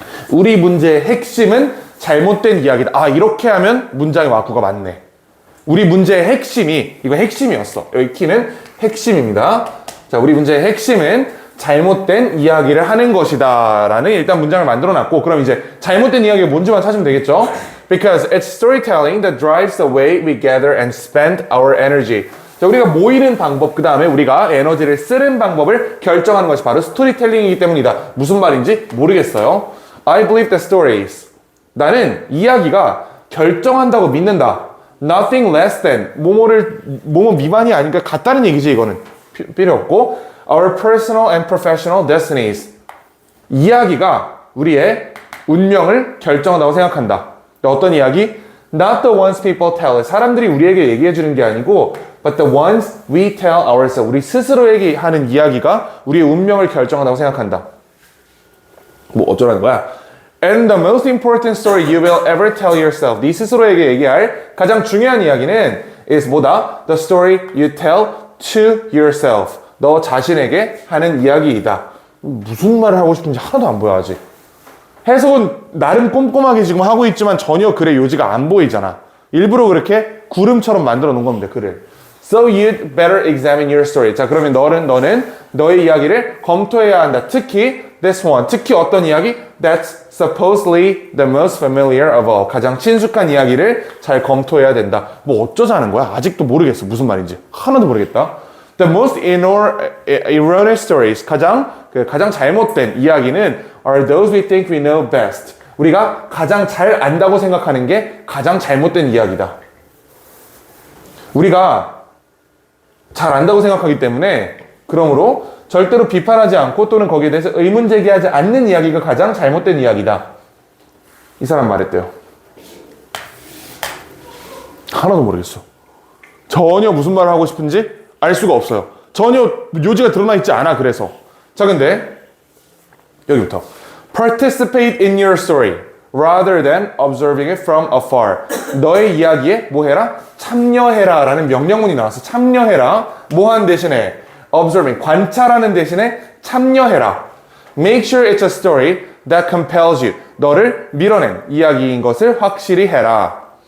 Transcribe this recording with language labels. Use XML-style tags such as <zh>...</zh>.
<ko>우리 문제의 핵심은 잘못된 이야기다. 아, 이렇게 하면 문장의 와꾸가 맞네. 우리 문제의 핵심이, 이거 핵심이었어. 여기 키는 핵심입니다. 자, 우리 문제의 핵심은 잘못된 이야기를 하는 것이다 라는 일단 문장을 만들어 놨고, 그럼 이제 잘못된 이야기가 뭔지만 찾으면 되겠죠?</ko> <en>Because it's storytelling that drives the way we gather and spend our energy.</en> <ko>자, 우리가 모이는 방법, 그 다음에 우리가 에너지를 쓰는 방법을 결정하는 것이 바로 스토리텔링이기 때문이다. 무슨 말인지 모르겠어요.</ko> <en>I believe the stories.</en> <ko>나는 이야기가 결정한다고 믿는다.</ko> <en>Nothing less than.</en> <ko>뭐뭐 미만이 아니니까 같다는 얘기지, 이거는. 필요 없고.</ko> <en>Our personal and professional destinies.</en> <ko>이야기가 우리의 운명을 결정한다고 생각한다. 어떤 이야기?</ko> <en>Not the ones people tell.</en> <ko>사람들이 우리에게 얘기해 주는 게 아니고</ko> <en>but the ones we tell ourselves.</en> <ko>우리 스스로에게 하는 이야기가 우리의 운명을 결정한다고 생각한다. 뭐 어쩌라는 거야?</ko> <en>And the most important story you will ever tell yourself.</en> <ko>네 스스로에게 얘기할 가장 중요한 이야기는 is 뭐다?</ko> <en>The story you tell to yourself.</en> <ko>너 자신에게 하는 이야기이다. 무슨 말을 하고 싶은지 하나도 안 보여 아직. 해석은 나름 꼼꼼하게 지금 하고 있지만 전혀 글의 요지가 안 보이잖아. 일부러 그렇게 구름처럼 만들어 놓은 겁니다, 글을.</ko> <en>So you'd better examine your story.</en> <ko>자, 그러면 너는 너의 이야기를 검토해야 한다. 특히</ko> <en>this one.</en> <ko>특히 어떤 이야기?</ko> <en>That's supposedly the most familiar of all.</en> <ko>가장 친숙한 이야기를 잘 검토해야 된다. 뭐 어쩌자는 거야? 아직도 모르겠어. 무슨 말인지. 하나도 모르겠다.</ko> <en>The most erroneous stories.</en> <ko>가장 잘못된 이야기는</ko> <en>are those we think we know best.</en> <ko>우리가 가장 잘 안다고 생각하는 게 가장 잘못된 이야기다. 우리가 잘 안다고 생각하기 때문에 그러므로 절대로 비판하지 않고 또는 거기에 대해서 의문 제기하지 않는 이야기가 가장 잘못된 이야기다. 이 사람 말했대요. 하나도 모르겠어. 전혀 무슨 말을 하고 싶은지 알 수가 없어요. 전혀 요지가 드러나 있지 않아. 그래서 자, 근데 여기부터</ko> <en>Participate in your story rather than observing it from afar.</en> <ko>너의 이야기에 뭐 해라? 참여해라 라는 명령문이 나왔어. 참여해라. 뭐 한 대신에 observing, 관찰하는 대신에 참여해라.</ko> <en>Make sure it's a story that compels you.</en> <ko>너를 밀어낸 이야기인 것을 확실히 해라.</ko>